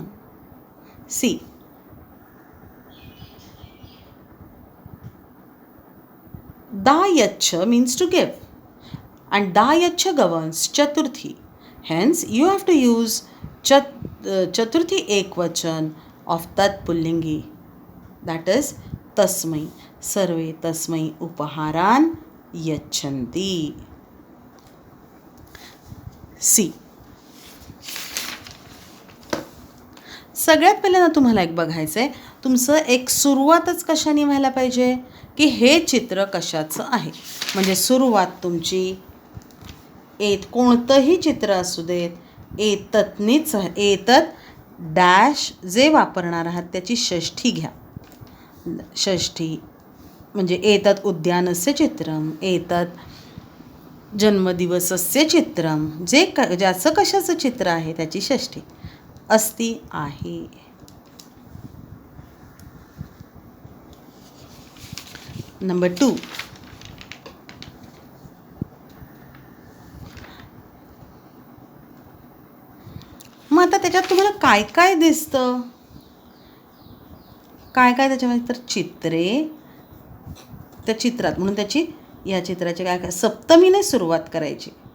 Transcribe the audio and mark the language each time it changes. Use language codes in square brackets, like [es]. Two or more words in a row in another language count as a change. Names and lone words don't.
[en] See, dayacha means to give, and dayacha governs chaturthi. Hence you have to use [mr] चतुर्थी एकवचन [en] of [sa] तत् पुल्लिंगी, [en] that is tasmai. [sa] सर्वे तस्मै उपहारान् याचन्ति. [mr] See, सगळ्यात पहिल्यांदा तुम्हाला एक बघायचं आहे, तुमचं एक सुरुवातच कशाने व्हायला पाहिजे की हे चित्र कशाचं आहे. म्हणजे सुरुवात तुमची कोणतंही चित्र असू देत, एततनीच एतत डॅश जे वापरणार आहात त्याची षष्ठी घ्या. षष्ठी म्हणजे [sa] एतत उद्यानस्य चित्रम, एतत जन्मदिवसस्य चित्रम, [mr] ज्याचं कशाचं चित्र आहे त्याची षष्ठी अस्ति आहे. नंबर 2, मग आता त्याच्यात तुम्हाला काय काय दिसतं, काय काय त्याच्यामध्ये, तर चित्रे, त्या चित्रात म्हणून त्याची या चित्राची काय काय सप्तमीने सुरुवात करायची.